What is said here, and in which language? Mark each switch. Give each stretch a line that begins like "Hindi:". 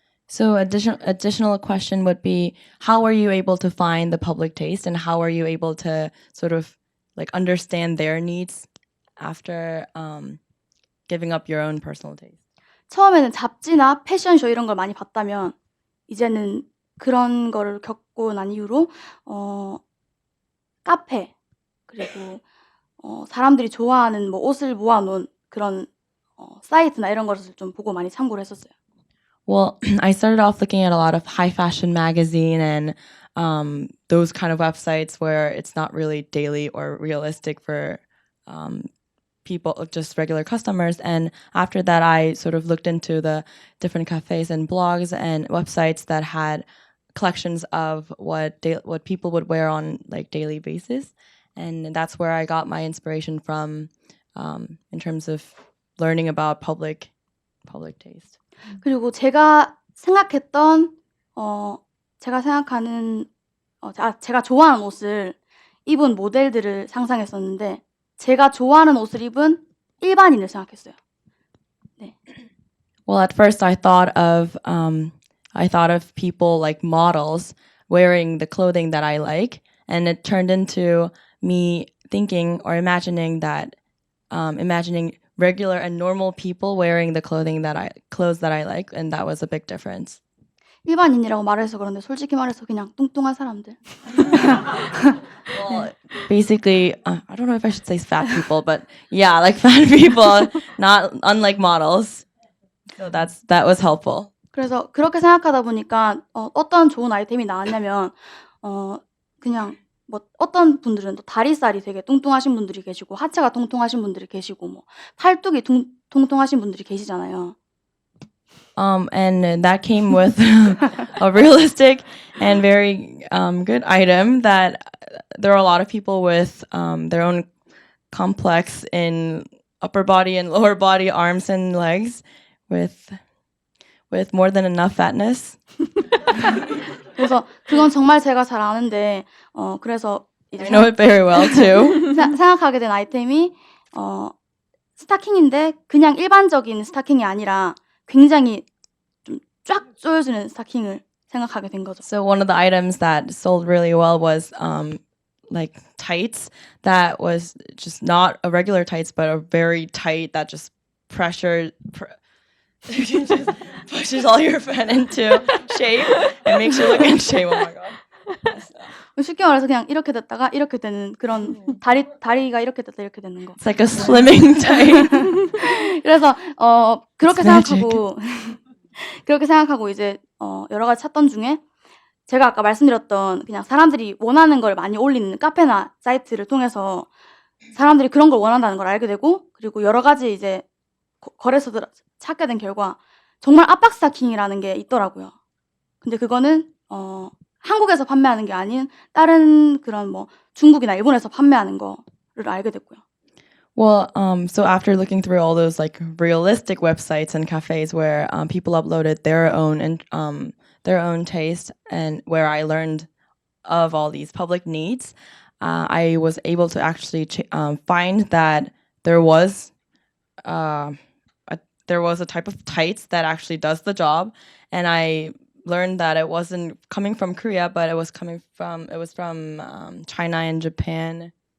English: So additional question would be, how are you able to find the public taste and how are you able to sort of like understand their needs after giving up your own personal taste?
Korean: 처음에는 잡지나 패션쇼 이런 걸 많이 봤다면 이제는 그런 거를 겪고 난 이후로 카페 그리고 사람들이 좋아하는 뭐 옷을 모아놓은 그런 사이트나 이런 것을 좀 보고 많이 참고를 했었어요.
English: Well, I started off looking at a lot of high fashion magazine and those kind of websites where it's not really daily or realistic for people, just regular customers. And after that, I sort of looked into the different cafes and blogs and websites that had collections of what people would wear on like daily basis. And that's where I got my inspiration from in terms of learning about public taste.
Korean: 그리고 제가 생각했던 제가 생각하는 제가 좋아하는 옷을 입은 모델들을 상상했었는데 제가 좋아하는 옷을 입은 일반인을 생각했어요. 네.
English: Well, at first I thought of people like models wearing the clothing that I like, and it turned into me thinking or imagining regular and normal people wearing the clothes that I like, and that was a big difference.
Korean: 일반인이라고 말해서 그런데 솔직히 말해서 그냥 뚱뚱한 사람들.
English: Well, basically, I don't know if I should say fat people, but yeah, like fat people, not unlike models. So that was helpful.
Korean: 그래서 그렇게 생각하다 보니까 어떤 좋은 아이템이 나왔냐면 그냥 뭐 어떤 분들은 또 다리살이 되게 뚱뚱하신 분들이 계시고 하체가 통통하신 분들이 계시고 뭐 팔뚝이 통통하신 분들이 계시잖아요.
English: And that came with a realistic and very good item that there are a lot of people with their own complex in upper body and lower body, arms and legs with more than enough fatness.
Korean: 그래서 그건 정말 제가 잘 아는데 그래서 이제
English: I know it very well too.
Korean: 생각하게 된 아이템이 스타킹인데 그냥 일반적인 스타킹이 아니라 굉장히 좀 쫙 조여주는 스타킹을 생각하게 된 거죠.
English: So one of the items that sold really well was like tights that was just not a regular tights but a very tight that just just pushes all your fat into shape and makes you look in shape. Oh my god.
Korean: 쉽게 말해서 그냥 이렇게 됐다가 이렇게 되는 그런 다리가 이렇게 됐다 이렇게 되는 거.
English: It's like a slimming tight.
Korean: 그래서 그렇게
English: It's
Korean: 그렇게 생각하고 이제 여러 가지 찾던 중에 제가 아까 말씀드렸던 그냥 사람들이 원하는 걸 많이 올리는 카페나 사이트를 통해서 사람들이 그런 걸 원한다는 걸 알게 되고 그리고 여러 가지 이제 거래소들 찾게 된 결과 정말 압박 스타킹이라는 게 있더라고요. 근데 그거는 한국에서 판매하는 게 아닌 다른 그런 뭐 중국이나 일본에서 판매하는 거를 알게 됐고요.
English: Well, so after looking through all those like realistic websites and cafes where people uploaded their own taste and where I learned of all these public needs, I was able to actually find that there was a type of tights that actually does the job, and I learned that it wasn't coming from Korea, but it was from China and Japan.